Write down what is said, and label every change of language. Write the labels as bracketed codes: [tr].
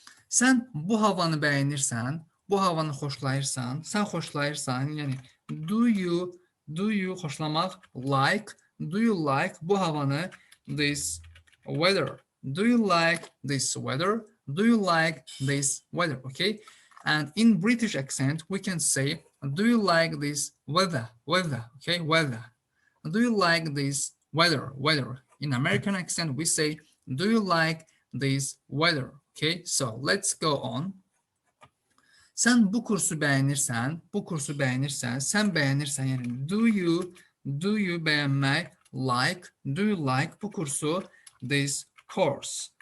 [az] Sən bu havanı bəyənirsən, bu havanı xoşlayırsan, sən xoşlayırsan, yəni do you xoşlamaq, like, [en] do you like [az] bu havanı, [en] this weather? Do you like this weather? Do you like this weather? Okay? And in British accent, we can say, do you like this weather? Okay, weather. Do you like this weather? In American accent, we say, do you like this weather? Okay, so let's go on. [az] Sən bu kursu bəyənirsən, sən bəyənirsən, yəni do you bəyənmək, like, [en] do you like [az] bu kursu, [en] this course?